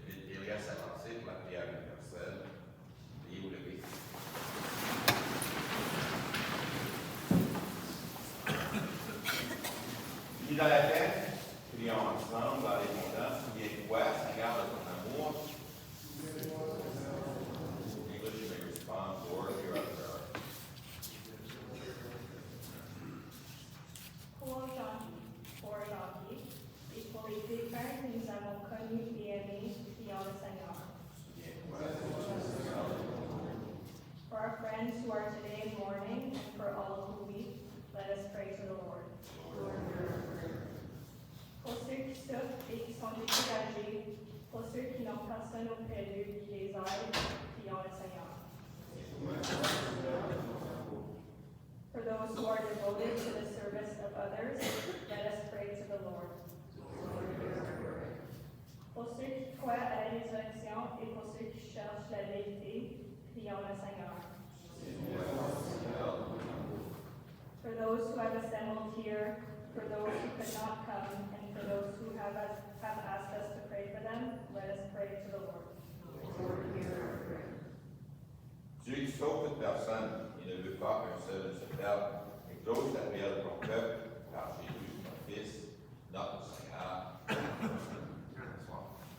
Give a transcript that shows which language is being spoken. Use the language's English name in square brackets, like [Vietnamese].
[French] Il reste à lancer pour la prière universelle. Et vous levez. Unis dans la paix, prions ensemble dans l'abondance. Souviens-toi, Seigneur, de ton amour. [English] English, you may respond, Lord, hear our prayer. [French] Pour aujourd'hui, et pour les défunts que nous avons connus et aimés, prions le Seigneur. [English] For our friends who are today in mourning, and for all who weep, let us pray to the Lord. [French] Pour ceux qui souffrent et qui sont découragés, pour ceux qui n'ont personne auprès d'eux qui les aide, prions le Seigneur. [English] For those who are devoted to the service of others, let us pray to the Lord. [French] Pour ceux qui croient à la résurrection et pour ceux qui cherchent la vérité, prions le Seigneur. [English] For those who have assembled here, for those who could not come, and for those who have asked us to pray for them, let us pray to the Lord. [French] Dieu qui sauve toute personne, il ne veut pas qu'un seul ne se perde, mais close la prière de ton peuple, par Jésus, ton Fils, notre Seigneur. Bonsoir.